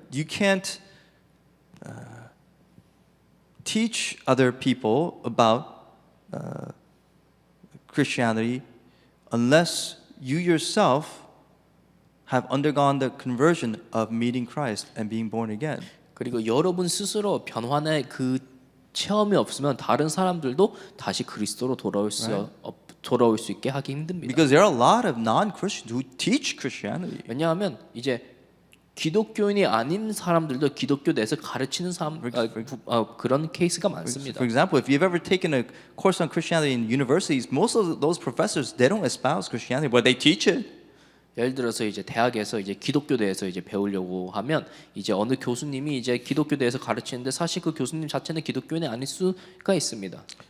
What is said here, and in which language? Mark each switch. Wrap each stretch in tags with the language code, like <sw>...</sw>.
<en>You can't teach other people about Christianity unless you yourself have undergone the conversion of meeting Christ and being born again.</en> <ko>그리고 여러분 스스로 변화의 그 체험이 없으면 다른 사람들도 다시 그리스도로 돌아올 수 있게 하기 힘듭니다.</ko> <en>Because there are a lot of non-Christians who teach Christianity.</en> <ko>왜냐하면 이제 기독교인이 아닌 사람들도 기독교 내에서 가르치는 그런 케이스가 많습니다.</ko> <en>For example, if you've ever taken a course on Christianity in universities, most of those professors they don't espouse Christianity, but they teach it.</en> <ko>예를 들어서 이제 대학에서 이제 기독교 대해서 이제 배우려고 하면 이제 어느 교수님이 이제 기독교 대해서 가르치는데 사실 그 교수님 자체는 기독교인이 아닐 수가 있습니다.</ko>